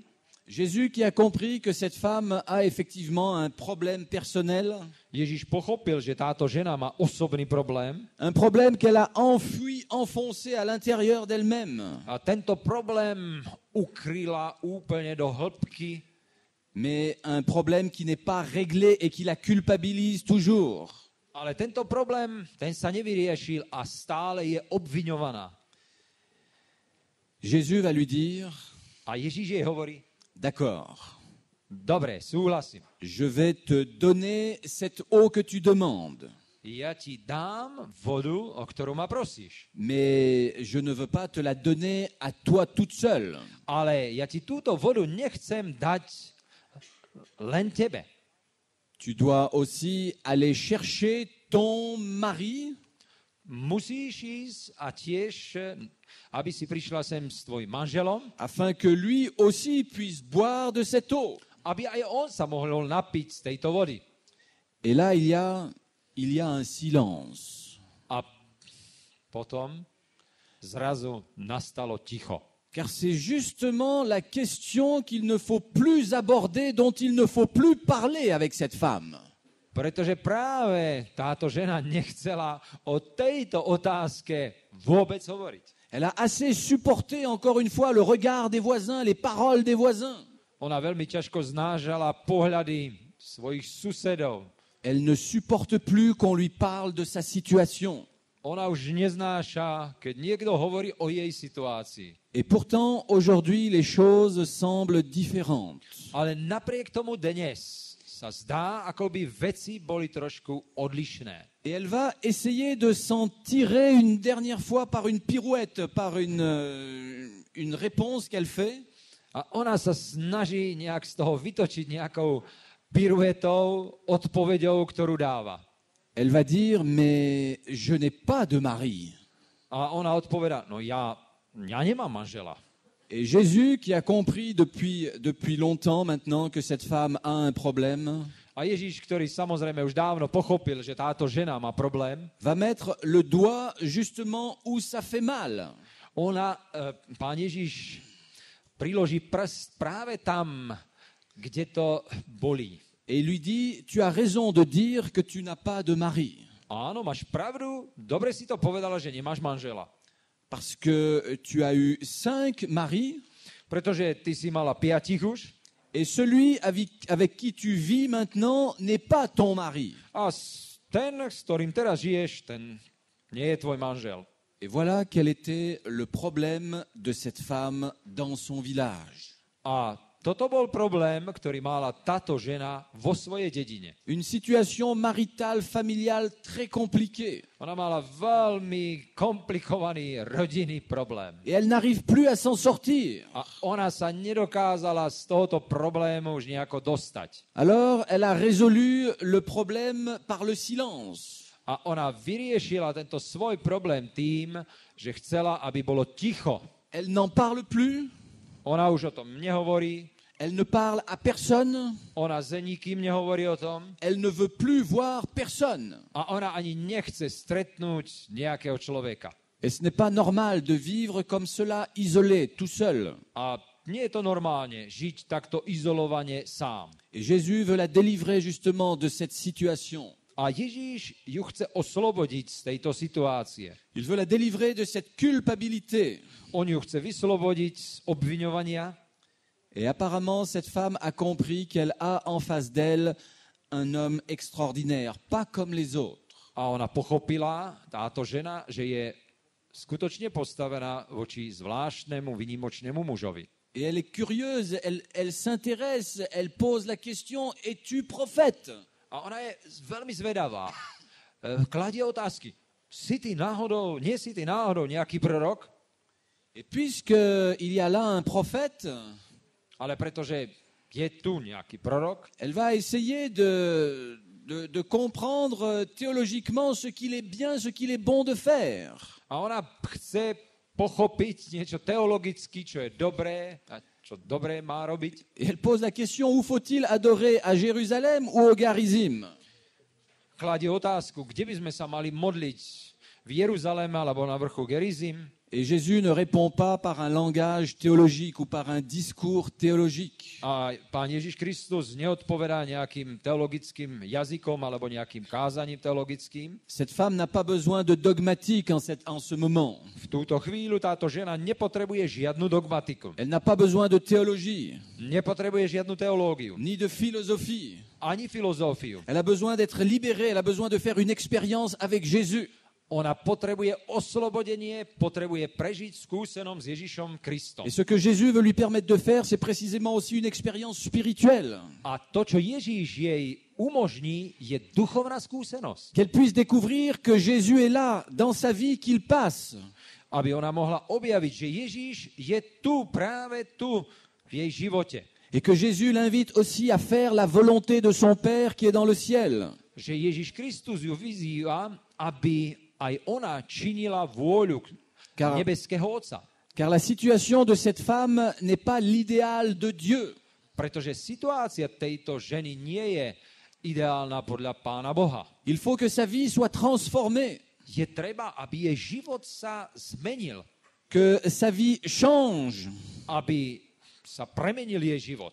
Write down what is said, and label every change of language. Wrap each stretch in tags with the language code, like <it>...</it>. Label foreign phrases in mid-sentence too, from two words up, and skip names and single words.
<fr>Jésus qui a compris que cette femme a effectivement un problème personnel,</fr> <sk>Ježiš pochopil, že táto žena má osobný problém</sk> <fr>un problème qu'elle a enfoui, enfoncé à l'intérieur d'elle-même.</fr> <sk>a tento problém ukryla úplne do hĺbky,</sk> <fr>Mais un problème qui n'est pas réglé et qui la culpabilise toujours.</fr> <sk>ale tento problém, ten sa nevyriešil a stále je obviňovaná.</sk> <fr>Jésus va lui dire,</fr> <sk>A Ježiš jej hovorí,</sk> <fr>d'accord,</fr> <sk>dobre, súhlasím.</sk> <fr>je vais te donner cette eau que tu demandes,</fr> <sk>Ja ti dám vodu, o ktorú ma prosíš.</sk> <fr>mais je ne veux pas te la donner à toi toute seule.</fr> <sk>Ale ja ti túto vodu nechcem dať len tebe.</sk> <fr>Tu dois aussi aller chercher ton mari</fr> <sk>Musíš ísť a tiež, aby si prišla sem s tvojim manželom,</sk> <fr>afin que lui aussi puisse boire de cette eau.</fr> <sk>aby aj on sa mohol napiť z tejto vody.</sk> <fr>Et là, il y a un silence.</fr> <sk>A potom zrazu nastalo ticho.</sk> <fr>Car c'est justement la question qu'il ne faut plus aborder, dont il ne faut plus parler avec cette femme.</fr> <sk>Pretože práve táto žena nechcela o tejto otázke vôbec hovoriť.</sk> <fr>Elle a assez supporté, encore une fois, le regard des voisins, les paroles des voisins.</fr> <sk>Ona veľmi ťažko znášala pohľady svojich susedov.</sk> <fr>Elle ne supporte plus qu'on lui parle de sa situation.</fr> <sk>Ona už neznáša, keď niekto hovorí o jej situácii.</sk> <fr>Et pourtant, aujourd'hui, les choses semblent différentes.</fr> <sk>Ale napriek tomu dnes sa zdá, ako by veci boli trošku odlišné.</sk> <fr>Et elle va essayer de s'en tirer une dernière fois par une pirouette, par une réponse qu'elle fait.</fr> <sk>A ona sa snaží nejak z toho vytočiť nejakou piruetou, odpoveďou, ktorú dáva.</sk> <fr>Elle va dire, mais je n'ai pas de mari.</fr> <sk>A ona odpovedá, no ja nemám manžela.</sk> <fr>Et Jésus, qui a compris depuis longtemps maintenant que cette femme a un problème,</fr> <sk>A Ježíš, ktorý samozrejme už dávno pochopil, že táto žena má problém,</sk> <fr>va mettre le doigt justement où ça fait mal.</fr> <sk>Pán Ježíš priloží prst práve tam, kde to bolí.</sk> <fr>Et il lui dit, tu as raison de dire que tu n'as pas de mari.</fr> <sk>Áno, máš pravdu, dobre si to povedala, že nemáš manžela.</sk> <fr>Parce que tu as eu 5 maris,</fr> <sk>Pretože ty si mala 5 už</sk> <fr>et celui avec qui tu vis maintenant n'est pas ton mari.</fr> <sk>a ten, s ktorým teraz žiješ, ten nie je tvoj manžel.</sk> <fr>Et voilà quel était le problème de cette femme dans son village.</fr> <sk>A toto bol problém, ktorý mala táto žena vo svojej dedine.</sk> <fr>Une situation maritale, familiale très compliquée.</fr> <sk>Ona mala veľmi komplikovaný rodinný problém.</sk> <fr>Et elle n'arrive plus à s'en sortir.</fr> <sk>A ona sa nedokázala z tohoto problému už nejako dostať.</sk> <fr>Alors, elle a résolu le problème par le silence.</fr> <sk>A ona vyriešila tento svoj problém tým, že chcela, aby bolo ticho.</sk> <fr>Elle n'en parle plus.</fr> <sk>Ona už o tom nehovorí,</sk> <fr>Elle ne parle à personne.</fr> <sk>ona s nikým nehovorí o tom</sk> <fr>Elle ne veut plus voir personne.</fr> <sk>a ona ani nechce stretnúť nejakého človeka.</sk> <fr>Et ce n'est pas normal de vivre comme cela, isolé, tout seul.</fr> <sk>A nie je to normálne žiť takto izolovane sám.</sk> <fr>Et Jésus veut la délivrer justement de cette situation.</fr> <sk>A Ježíš ju chce oslobodiť z tejto situácie.</sk> <fr>Il veut la délivrer de cette culpabilité.</fr> <sk>On ju chce vyslobodiť z obviňovania.</sk> <fr>Et apparemment, cette femme a compris qu'elle a en face d'elle un homme extraordinaire, pas comme les autres.</fr> <sk>A ona pochopila, táto žena, že je skutočne postavená voči zvláštnemu, výnimočnému mužovi.</sk> <fr>Et elle est curieuse, elle s'intéresse, elle pose la question, es-tu prophète?</fr> <sk>A ona je veľmi zvedavá. Kladie otázky. Nie si ty náhodou nejaký prorok?</sk> <fr>Et puisqu'il y a là un prophète,</fr> <sk>Ale pretože je tu nejaký prorok,</sk> <fr>elle va essayer de comprendre théologiquement ce qu'il est bien, ce qu'il est bon de faire.</fr> <sk>a ona chce pochopiť niečo teologicky, čo je dobré a čo dobré má robiť.</sk> <fr>Et elle pose la question, où faut-il adorer, à Jérusalem ou au Garizim?</fr> <sk>Kladie otázku, kde by sme sa mali modliť? V Jeruzaleme alebo na vrchu Gerizim?</sk> <fr>Et Jésus ne répond pas par un langage théologique ou par un discours théologique.</fr> <sk>A Pán Ježiš Kristus neodpovedá nejakým teologickým jazykom alebo nejakým kázaním teologickým.</sk> <fr>Cette femme n'a pas besoin de dogmatique en ce moment.</fr> <sk>V túto chvíľu táto žena nepotrebuje žiadnu dogmatiku.</sk> <fr>Elle n'a pas besoin de théologie,</fr> <sk>Nepotrebuje žiadnu teológiu,</sk> <fr>ni de philosophie.</fr> <sk>ani filozófiu.</sk> <fr>Elle a besoin d'être libérée, elle a besoin de faire une expérience avec Jésus.</fr> <sk>Ona potrebuje oslobodenie, potrebuje prežiť skúsenom s Ježišom Kristom.</sk> <fr>Et ce que Jésus veut lui permettre de faire, c'est précisément aussi une expérience spirituelle.</fr> <sk>A to, čo Ježíš jej umožní, je duchovná skúsenosť.</sk> <fr>Qu'elle puisse découvrir que Jésus est là, dans sa vie, qu'il passe.</fr> <sk>Aby ona mohla objaviť, že Ježíš je tu, práve tu, v jej živote.</sk> <fr>Et que Jésus l'invite aussi à faire la volonté de son Père qui est dans le ciel.</fr> <sk>že Ježiš Kristus ju vyzýva, aby aj ona činila vôľu nebeského Otca.</sk> <fr>Car la situation de cette femme n'est pas l'idéal de Dieu.</fr> <sk>Pretože situácia tejto ženy nie je ideálna podľa Pána Boha.</sk> <fr>Il faut que sa vie soit transformée,</fr> <sk>Je treba, aby jej život sa zmenil,</sk> <fr>que sa vie change.</fr> <sk>aby sa premenil jej život.</sk>